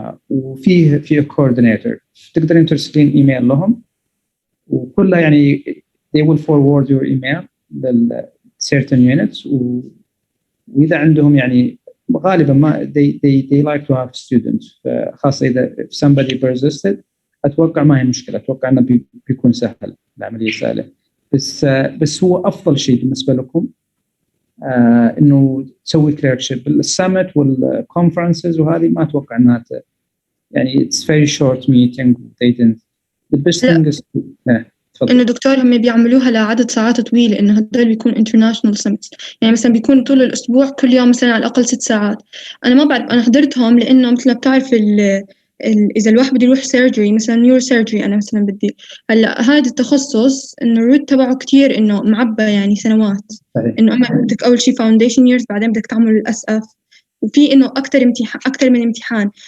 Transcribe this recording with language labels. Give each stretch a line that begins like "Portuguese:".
Arabic: وفيه coordinator تقدرين ترسلين ايميل لهم، وكلها يعني
English: they will forward your email
Arabic: لل certain units واذا عندهم يعني غالبا ما
English: they like to have students،
Arabic: خاصه اذا
English: somebody persisted
Arabic: اتوقع ما هي مشكله، اتوقع انه بيكون سهل، العمليه سهله. بس هو افضل شيء بالنسبه لكم انه تسوي كليركشيب. السمت والكونفرنسز وهذه ما اتوقع انها يعني
English: it's very short meeting they didn't the best thing is
Arabic: إنه دكتور هم بيعملوها لعدد ساعات طويلة، إنه هدول بيكون international summits، يعني مثلا بيكون طول الأسبوع كل يوم مثلا على الأقل 6 ساعات. أنا ما بعرف، أنا حضرتهم لأنه مثل ما بتعرف إذا الواحد بده يروح سيرجري مثلا نيورو سيرجري، أنا مثلا بدي هلا هذا التخصص إنه الروت تبعه كتير إنه معبى يعني سنوات، إنه أما بدك أول شيء
English: foundation years
Arabic: بعدين بدك تعمل الأسقف، وفي إنه أكتر من امتحان.